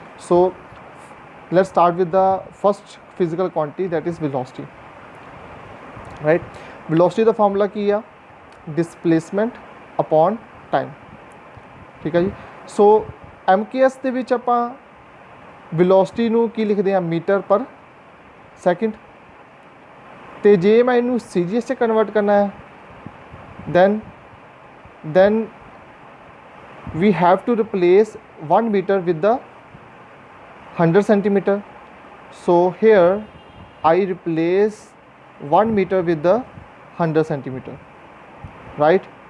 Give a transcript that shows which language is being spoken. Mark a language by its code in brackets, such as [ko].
[en] So let's start with the first physical quantity, that is velocity, right? [pa] Velocity ਦਾ formula ਕੀ ਆ? [en] Displacement upon time, [pa] ਠੀਕ ਹੈ ਜੀ। ਸੋ MKS ਦੇ ਵਿੱਚ ਆਪਾਂ velocity ਨੂੰ ਕੀ ਲਿਖਦੇ ਆ? [en] Metre per second. [pa] ਤੇ ਜੇ ਮੈਂ ਇਹਨੂੰ CGS 'ਚ ਕਨਵਰਟ ਕਰਨਾ ਹੈ [en] then we have to replace 1 meter with the 100 centimeter. So here I replace 1 meter with the 100 centimeter, right?